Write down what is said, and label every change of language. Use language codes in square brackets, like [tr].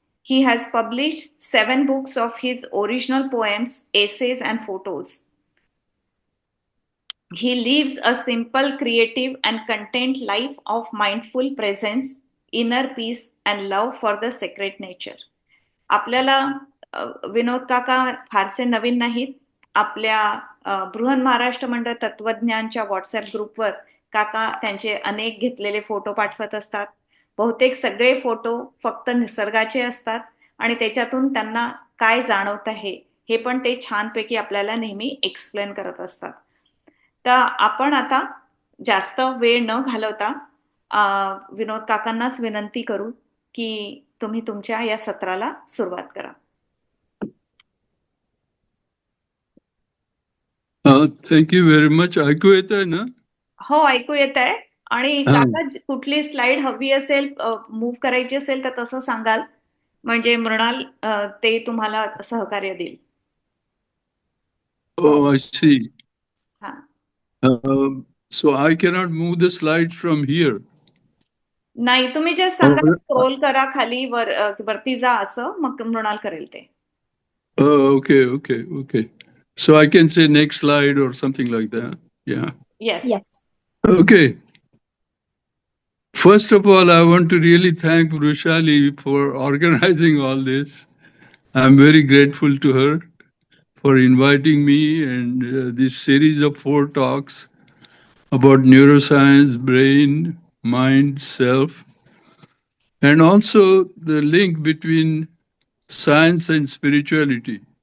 [en] He has published 7 books of his original poems, essays, and photos. He lives a simple, creative, and content life of mindful presence, inner peace, and love for the sacred nature. [mr] आपल्याला विनोद काका फारसे नवीन नाहीत. आपल्या बृहन महाराष्ट्र मंडळ तत्वज्ञानच्या WhatsApp ग्रुपवर काका त्यांचे अनेक घेतलेले फोटो पाठवत असतात. बहुतेक सगळे फोटो फक्त निसर्गाचे असतात आणि त्याच्यातून त्यांना काय जाणवत आहे हे पण ते छानपैकी आपल्याला नेहमी एक्सप्लेन करत असतात. तर आपण आता जास्त वेळ न घालवता विनोद काकांनाच विनंती करू की तुम्ही तुमच्या या सत्राला सुरुवात करा. [en] Thank you very much. [mr] ऐकू येत आहे ना? हो, ऐकू येत आहे. आणि काका कुठली स्लाइड हवी असेल, मूव्ह करायची असेल तर तसं सांगाल, म्हणजे मृणाल ते तुम्हाला सहकार्य देईल. [en] Oh, I see. [mr] हा. [en] So I cannot move the slides from here. [mr] नाही, तुम्ही जे सांगा स्क्रोल करा खाली वरती जा असं, मग मृणाल करेल ते. [en] Okay. So I can say next slide or something like that. Yeah. Yes. Okay. First of all, I want to really thank Vrushali for organizing all this. I'm very grateful to her for inviting me and this series of 4 talks about neuroscience, brain, mind, self, and also the link between science and spirituality.